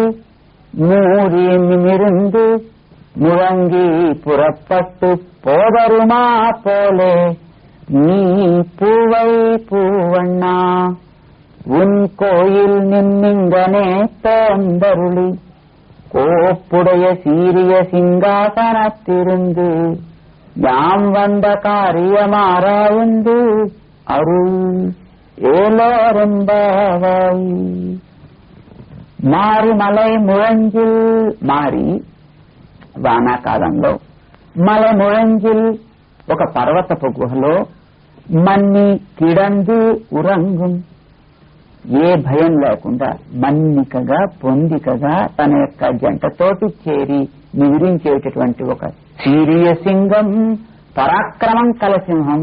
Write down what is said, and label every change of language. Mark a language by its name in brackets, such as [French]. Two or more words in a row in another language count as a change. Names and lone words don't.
[Tamil] மூறி நிமிர்ந்து முழங்கி புறப்பட்டு போதருமா போலே நீ பூவை பூவண்ணா உன் கோயில் நின்னிங்கனே தோந்தருளி கோப்புடைய சீரிய சிங்காசனத்திருந்து யாம் வந்த காரியமாராய்ந்து அருள் ஏலோரெம்பாவாய். மாரிமலை முழைஞ்சில், [Telugu] మారి వానాకాలంలో, [Tamil] மலை முழைஞ்சில் [Telugu] ఒక పర్వతపు గుహలో, [Tamil] மன்னி கிடந்து உறங்கும் [Telugu] ఏ భయం లేకుండా మన్నికగా పొందికగా తన యొక్క జంటతోటి చేరి నివిరించేటటువంటి ఒక [Tamil] சீரிய சிங்கம், [Telugu] పరాక్రమం కల సింహం.